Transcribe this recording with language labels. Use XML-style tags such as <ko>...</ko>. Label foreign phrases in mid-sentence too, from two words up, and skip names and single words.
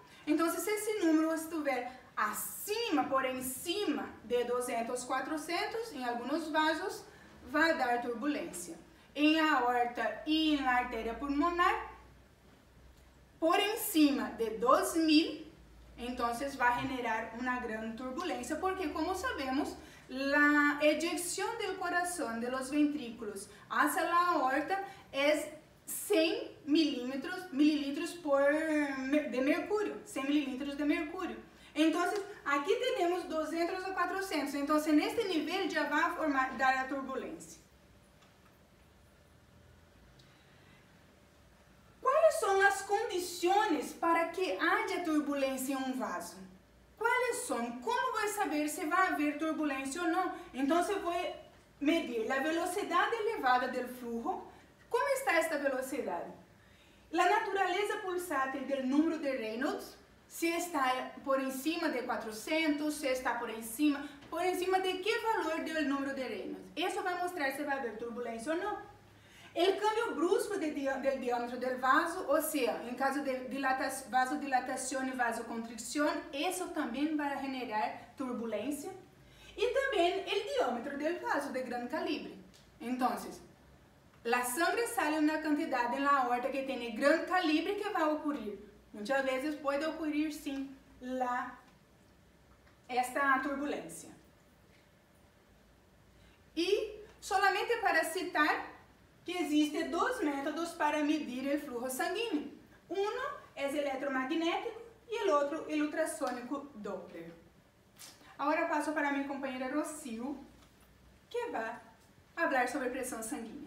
<pt>Então, se esse número estiver acima,</pt> <es>por encima de</es> <pt>200/400, em alguns vasos, vai dar turbulência. Em aorta e em artéria pulmonar,</pt> <es>por encima de</es> <pt>2000, então vai generar uma grande turbulência, porque, como sabemos, a ejecção do coração,</pt> <es>de los ventrículos hacia</es> <pt>a aorta é 100 mililitros de mercúrio, 100 mililitros de mercúrio. Então, aqui temos 200/400. Então, neste nível já vai dar a turbulência. Quais são as condições para que haja turbulência em um vaso? Quais são? Como vou saber se vai haver turbulência ou não? Então, eu vou medir a velocidade elevada do flujo. Como está esta velocidade? A natureza pulsátil do número de Reynolds, se está</pt> <es>por encima de</es> <pt>400, se está</pt> <es>por encima de</es> <pt>que valor do número de Reynolds. Isso vai mostrar se vai haver turbulência ou não. O cambio brusco do diâmetro do vaso, ou seja, em caso de vasodilatação e vasoconstricção, isso também vai generar turbulência. E também o diâmetro do vaso de grande calibre. Então, a sangre sai em uma quantidade na aorta que tem grande calibre que vai ocorrer. Muitas vezes pode ocorrer sim esta turbulência.</pt> <es>E solamente para citar que existen dos métodos para medir el flujo sanguíneo. Uno es el electromagnético y el otro el ultrasónico Doppler. Ahora paso para mi compañera Rocío, que va a hablar sobre presión sanguínea.</es>